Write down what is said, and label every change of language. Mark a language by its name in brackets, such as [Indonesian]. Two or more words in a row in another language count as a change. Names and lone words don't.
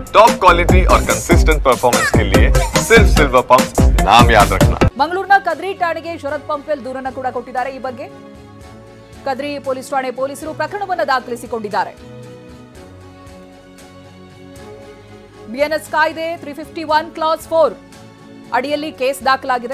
[Hindi] टॉप क्वालिटी और कंसिस्टेंट परफॉर्मेंस के लिए सिर्फ सिल्वर पंप नाम याद रखना। [Kannada] ಮಂಗಳೂರಿನ ಕದ್ರಿ ಠಾಣೆಗೆ ಶರತ್ ಪಂಪ್ವೆಲ್ ದೂರನ್ನು ಕೂಡ ಕೊಟ್ಟಿದ್ದಾರೆ। ಈ ಬಗ್ಗೆ ಕದ್ರಿ ಪೊಲೀಸ್ ಠಾಣೆ ಪೊಲೀಸರು ಪ್ರಕರಣವನ್ನು ದಾಖಲಿಸಿಕೊಂಡಿದ್ದಾರೆ। ಬಿಎನ್ಎಸ್ ಕಾಯ್ದೆ 351 ಕ್ಲಾಸ್ 4 ಅಡಿಯಲ್ಲಿ ಕೇಸ್ ದಾಖಲಾಗಿದೆ।